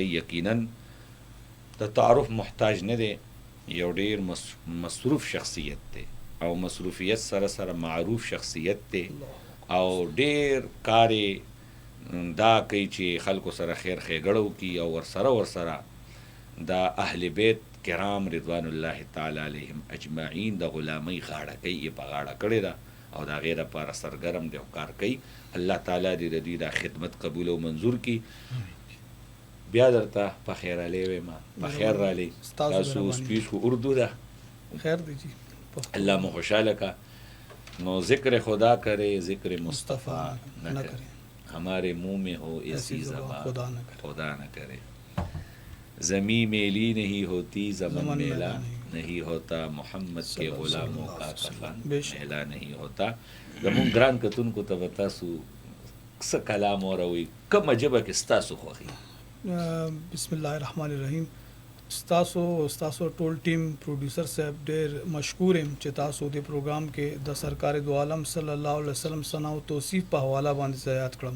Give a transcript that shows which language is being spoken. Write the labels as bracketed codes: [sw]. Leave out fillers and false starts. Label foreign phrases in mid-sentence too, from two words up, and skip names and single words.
[ps] یقینا د تعارف محتاج نه دی، یو ډیر مصروف شخصیت دی او مصروفیت سره سره معروف شخصیت دی او ډیر کارې دا کوي چې خلکو سره خیر ښېګړه وکړي او ورسره دا اهل بیت کرام [ar] رضوان الله تعالی علیهم اجمعین [ps] د غلامۍ غاړه کوي، یې په غاړه کړې ده او د هغې دپاره سرګرم دی او کار کوي. الله تعالی دې د دوی دا خدمت قبول او منظور کړي. بیا درته په خیر علی وایم، په خیر رالی. تاسو سپیچ خو اردو ده، خیر دی جی، اللہ مو خوشحال کا. [ur] نو ذکر خدا کرے ذکر مصطفیٰ نہ کرے، ہمارے منہ میں ہو ایسی زبان خدا نہ کرے. زمین میلی نہیں ہوتی زمن میلا نہیں ہوتا، محمد کے غلاموں کا کفن میلا نہیں ہوتا. [ps] زمون ګران کتونکو ته به تاسو څه کلام واوروئ، کومه ژبه کې ستاسو خوښي؟ [ar] بسم الله الرحمن الرحیم. [ps] ستاسو ټول ټیم پروډوسر صاحب ډېر مشکور یم چې تاسو دې پروګرام کې د سرکار دو عالم [ar] صلی الله علیه وسلم [ps] ثنا او توصیف په حواله باندې یاد کړم.